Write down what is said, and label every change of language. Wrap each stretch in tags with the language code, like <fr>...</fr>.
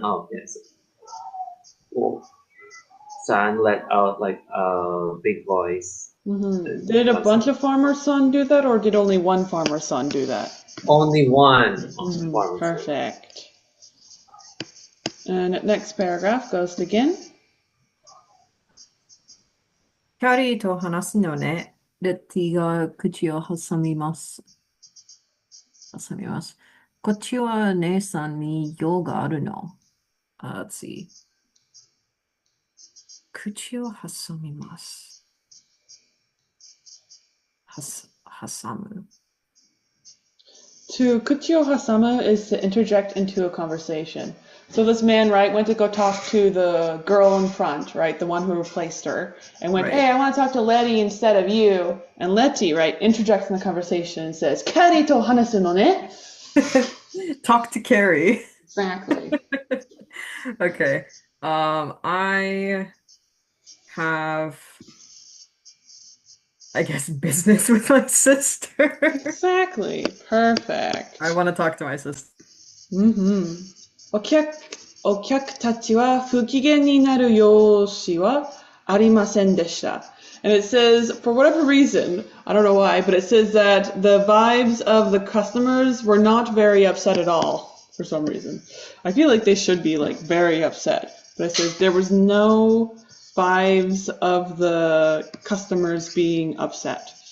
<en>Oh yes, son let out like a big voice. Did a bunch of farmers' son do that, or did only one farmer's son do that? Only one. Perfect. And next paragraph goes to Gen.</en> <ja>キャリーと話すのね。レッティが口を挟みます。こっちは姉さんに用があるの。</ja> <en>Let's see.</en> <ja>口を挟みます。挟む。</ja> <en>To kuchio hasama is to interject into a conversation. So this man, right, went to go talk to the girl in front, right, the one who replaced her, and went, hey, I want to talk to Letty instead of you. And Letty, right, interjects in the conversation and says,</en> <ja>Kari to hanasu no ne?</ja> <en>Talk to Carrie. Exactly. Okay. I have, I guess, business with my sister. Exactly. Perfect. I want to talk to my sister.</en> <ja>お客たちは不機嫌になる様子はありませんでした。</ja> <en>And it says, for whatever reason, I don't know why, but it says that the vibes of the customers were not very upset at all, for some reason. I feel like they should be, like, very upset. But it says there was no vibes of the customers being upset.</en>